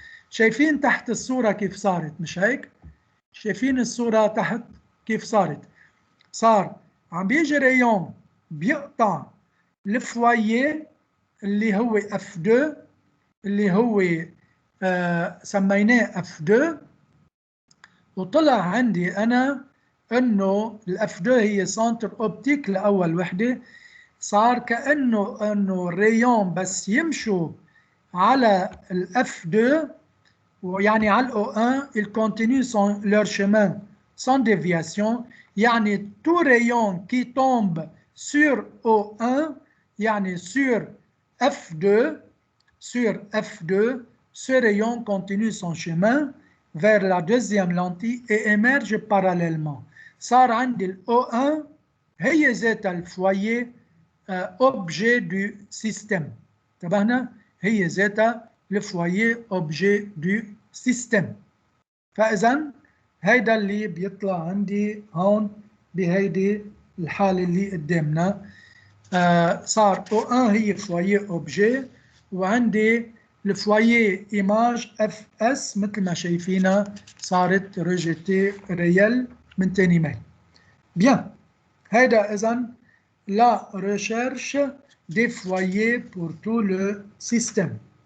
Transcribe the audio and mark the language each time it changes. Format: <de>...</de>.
<ar>شايفين تحت الصورة كيف صارت مش هيك؟ شايفين الصورة تحت كيف صارت؟ صار عم بيجي ريون بيقطع الفوايي اللي هو F2 اللي هو سميناه F2 وطلع عندي أنا إنه الF2 هي سنتر أوبتيك لأول وحدة. صار كأنه الريون بس يمشوا على الF2 ويعني على الO1</ar> <fr>ils continuent leur chemin sans déviation. يعني tout rayon qui tombe sur O1 يعني sur F2 ce rayon continue son chemin vers la deuxième lentille et émerge parallèlement.</fr> <ar>صار عندي الO1 هي ذات الفوايي</ar> <fr>objet du système.</fr> <ar>انتبهنا؟ هي ذاتها الفوايي</ar> <fr>objet du système.</fr> <ar>فإذا هيدا اللي بيطلع عندي هون بهيدي الحالة اللي قدامنا. صار O1 هي فوايي objet وعندي الفوايي إيماج FS مثل ما شايفينها صارت ريجيتي ريال من تاني ميل. بيان هيدا إذن</ar> <fr>la recherche des foyers pour tout le système.</fr>